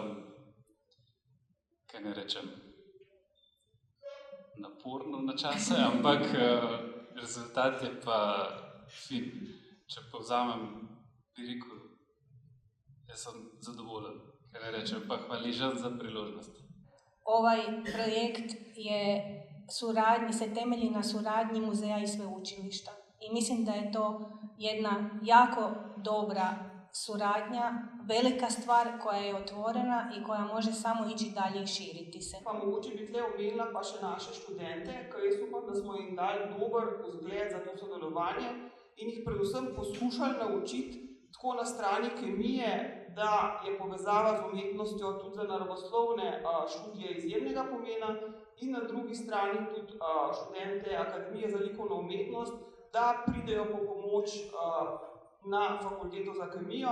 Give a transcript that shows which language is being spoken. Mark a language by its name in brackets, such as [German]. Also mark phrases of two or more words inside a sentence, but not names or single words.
[Slovenian] kaj ne rečem, naporno na čase, ampak rezultat je pa fin. Če povzamem, bi rekel, jaz sem zadovoljen, kaj ne rečem, pa hvaležen za priložnost. [Croatian] Ovaj projekt se temelji na suradnji muzeja i sveučilišta. I mislim da je to jedna jako dobra suradnja, velika stvar koja je otvorena i koja može samo ići dalje i širiti se. [Slovenian] Pa mogoče bi tle omenila pa še naše študente, ker jaz upam, da smo jim dali dober vzgled za to sodelovanje in jih predvsem poskušali naučiti tako na strani kemije, da je povezava z umetnostjo tudi za naravoslovne študije izjemnega pomena in na drugi strani tudi študente Akademije za likovno umetnost, da pridejo po pomoč na fakulteto za kemijo.